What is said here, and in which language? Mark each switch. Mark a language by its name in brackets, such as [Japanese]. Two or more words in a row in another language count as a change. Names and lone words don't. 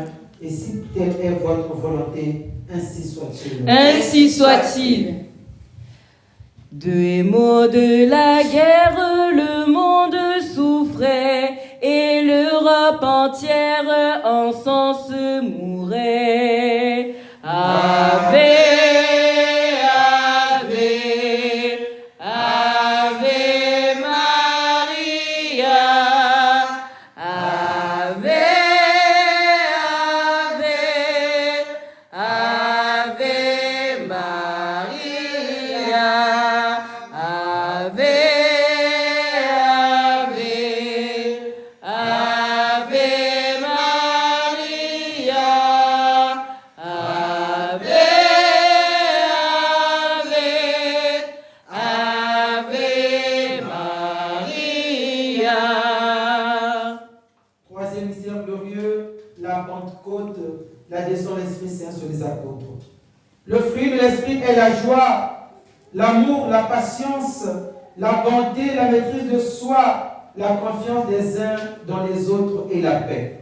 [French] Et si telle est votre volonté, ainsi soit-il. Ainsi soit-il. Deux mots de la guerre, le monde souffrait et l'Europe entière en sens mourait. [Latin] Ave, Ave, Ave Maria, Ave, Ave, Ave Maria, Ave, Ave, Ave Maria, Ave, Ave, Ave Maria. [French] Troisième mystère glorieux, la Pentecôte, la descente de l'Esprit Saint sur les apôtres. Le fruit de l'Esprit est la joie, l'amour, la patience, la bonté, la maîtrise de soi, la confiance des uns dans les autres et la paix.